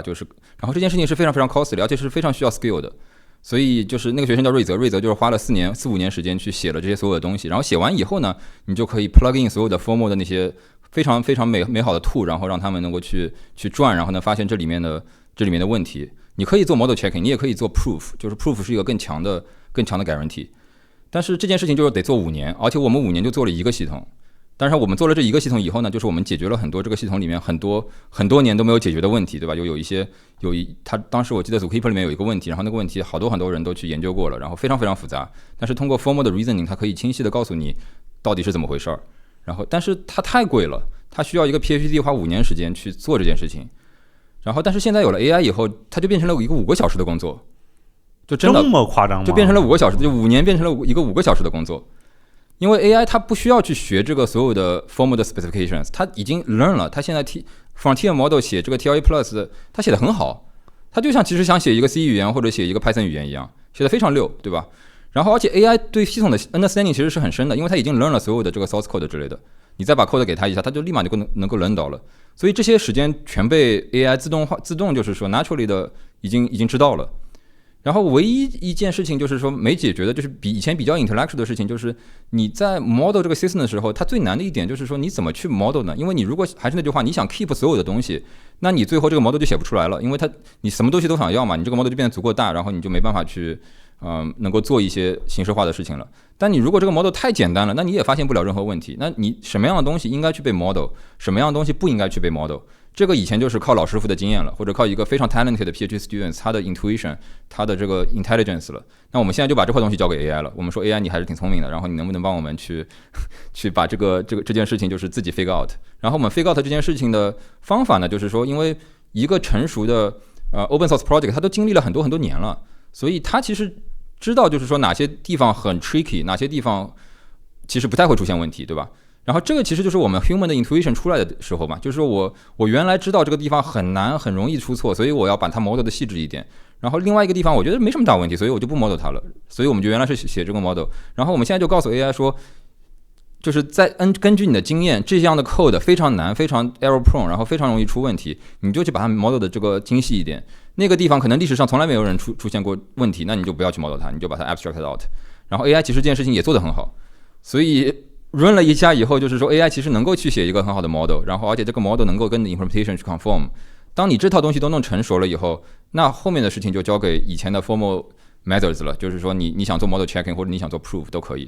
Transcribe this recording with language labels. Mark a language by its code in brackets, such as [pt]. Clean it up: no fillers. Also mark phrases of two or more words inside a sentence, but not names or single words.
[zh] 就是，然後這件事情是非常非常 costly， 而且是非常需要 skill 的。所以就是那個學生叫瑞澤就是花了4-5年時間去寫了這些所有的東西。然後寫完以後呢，你就可以 [en] plug in [zh] 所有的 formal 的那些非常非常美好的 tool，然後讓他們能夠去轉，然後呢發現這裡面的問題。你可以做 [en] model checking， [zh] 你也可以做 proof， 就是 proof 是一個更強的 guarantee。但是這件事情就是得做5年，而且我們5年就做了一個系統。但是我們做了這一個系統以後呢，就是我們解決了很多這個系統裡面很多年都沒有解決的問題，對吧？他當時我記得 Zookeeper 裡面有一個問題，然後那個問題好多人都去研究過了，然後非常非常複雜。但是通過 formal 的 reasoning， 它可以清晰的告訴你到底是怎麼回事兒。然後，但是它太貴了，它需要一個 PhD 花5年時間去做這件事情。然後，但是現在有了 AI 以後，它就變成了一個5個小時的工作，就真的這麼誇張嗎？就變成了5個小时，就5年變成了一個5個小時的工作。因為 AI 它不需要去學這個所有的 formal 的 specifications， 它已經 learn 了，它現在 [en] frontier model [zh] 寫這個 TLA+， 它寫得很好，它就像其實想寫一個 C 語言或者寫一個 Python 語言一樣，寫得非常溜，對吧？然後而且 AI 對系統的 understanding 其實是很深的，因為它已經 learn 了所有的這個 [en] source code [zh] 之類的，你再把 code 給它一下，它就立馬就能夠 learn 到了，所以這些時間全被 AI 自動就是說 naturally 的已經知道了。然後唯一一件事情就是說沒解決的，就是以前比較 intellectual 的事情，就是你在 model 這個 system 的時候，它最難的一點就是說你怎麼去 model 呢？因為你如果還是那句話，你想 keep 所有的東西，那你最後這個 model 就寫不出來了，因為你什麼東西都想要嘛，你這個 model 就變得足夠大，然後你就沒辦法去能夠做一些形式化的事情了。但你如果這個 model 太簡單了，那你也發現不了任何問題。那你什麼樣的東西應該去被 model， 什麼樣的東西不應該去被 model？這個以前就是靠老師傅的經驗了，或者靠一個非常 talented 的 [en] PhD students [zh] 他的 intuition， 他的這個 intelligence 了。那我們現在就把這塊東西交給 AI 了。我們說 AI 你還是挺聰明的，然後你能不能幫我們去把這件事情就是自己 [en] figure out。 [zh] 然後我們 [en] figure out [zh] 這件事情的方法呢，就是說因為一個成熟的 [en] open source project [zh] 它都經歷了很多年了，所以它其實知道就是說哪些地方很 tricky， 哪些地方其實不太會出現問題，對吧？然後這個其實就是我們 human 的 intuition 出來的時候嘛，就是說我原來知道這個地方很難很容易出錯，所以我要把它 model 的細緻一點。然後另外一個地方我覺得沒什麼大問題，所以我就不 model 它了，所以我們就原來是寫這個 model。然後我們現在就告訴 AI 說， 就是根據你的經驗，這樣的 code 非常難，非常 [en] error prone， [zh] 然後非常容易出問題，你就去把它 model 的這個精細一點。那個地方可能歷史上從來沒有人出現過問題，那你就不要去 model 它，你就把它 [en] abstract out。 [zh] 然後 AI 其實這件事情也做得很好，所以 run 了一下以後，就是說 AI 其實能夠去寫一個很好的 model， 然後而且這個 model 能夠跟你 implementation 去 conform。當你這套東西都弄成熟了以後，那後面的事情就交給以前的 [en] formal methods [zh] 了，就是說你想做 [en] model checking [zh] 或者你想做 proof 都可以。